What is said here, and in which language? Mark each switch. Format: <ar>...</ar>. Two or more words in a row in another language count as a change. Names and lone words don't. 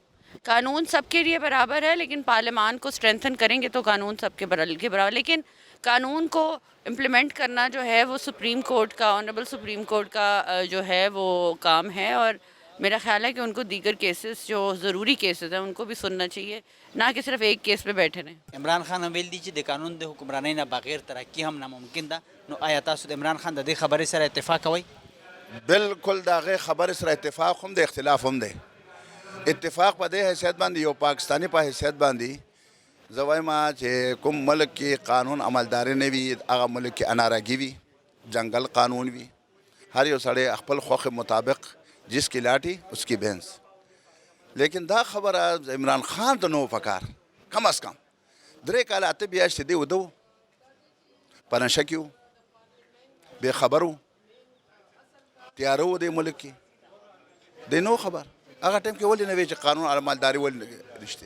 <ur>قانون سب کے لیے برابر ہے، لیکن پارلیمان کو اسٹرینتھن کریں گے تو قانون سب کے برابر. لیکن قانون کو امپلیمنٹ کرنا جو ہے وہ</ur> <en>Supreme Court</en> <ur>کا،</ur> <en>Honourable Supreme Court</en> <ur>کا جو ہے وہ کام ہے. اور میرا خیال ہے کہ ان کو دیگر کیسز جو ضروری کیسز ہیں ان کو بھی سننا چاہیے، نہ کہ صرف ایک کیس پہ بیٹھے رہیں.</ur> <ps>عمران خان ویل دی چې د قانون د حکمرانی نه بغیر ترقی هم ناممکن ده. نو آیا تاسو د عمران خان د دې خبرې سره اتفاق کوئ؟ بالکل د هغې خبرې سره اتفاق هم د اختلاف هم دی. اتفاق په دې حیثیت باندې، یو پاکستاني په حیثیت باندې زه وایم چې کوم ملک کې قانون عملداري نه وي هغه ملک کې اناراګي وي، جنگل قانون وي. هر یو سړی خپل خوښ مطابق</ps> <ur>جس کی لاٹھی اس کی بھینس.</ur> <ps>لیکن دا خبره عمران خان ته نو پکار، کم از کم درې کاله اته میاشتې دی وده و، په نشه کې و، بې خبر و، تیاره و دې ملک کې، دی نو خبر. هغه ټایم کې ولې نه وی چې قانون عملداري ولې رښتې؟</ps>